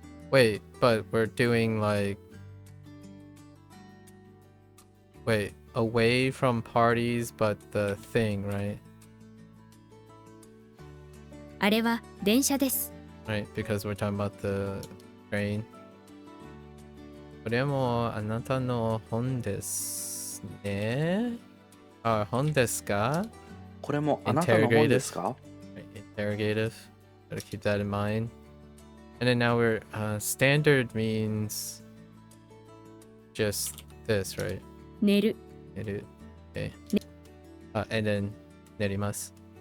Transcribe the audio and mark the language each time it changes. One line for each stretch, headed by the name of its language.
English: Wait, but we're doing like... Wait, away from parties, but the thing, right?
Japanese: あれは電車です。
English: Right, because we're talking about the train.
Japanese: これもあなたの本ですね。あ、本ですか？これもあなたの本ですか？
English: Interrogative. Gotta keep that in mind. And then now we're standard means just this, right?
Japanese: 寝る。
English: Okay. And then
Japanese: 寝ります。